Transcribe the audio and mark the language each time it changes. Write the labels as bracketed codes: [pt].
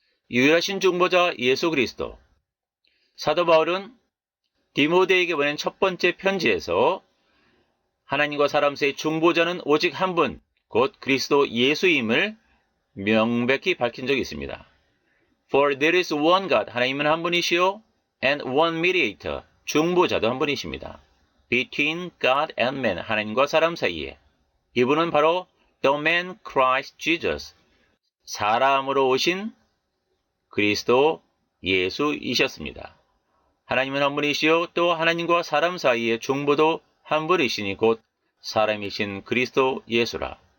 [ko] 유일하신 중보자 예수 그리스도. 사도 바울은 디모데에게 보낸 첫 번째 편지에서 하나님과 사람 사이의 중보자는 오직 한 분, 곧 그리스도 예수임을 명백히 밝힌 적이 있습니다. [en] For there is one God, [ko] 하나님은 한 분이시요, [en] and one mediator, [ko] 중보자도 한 분이십니다. [en] Between God and man, [ko] 하나님과 사람 사이에. 이분은 바로 [en] the man Christ Jesus, [ko] 사람으로 오신 그리스도 예수이셨습니다. 하나님은 한 분이시요, 또 하나님과 사람 사이의 중보도 한 분이시니 곧 사람이신 그리스도 예수라.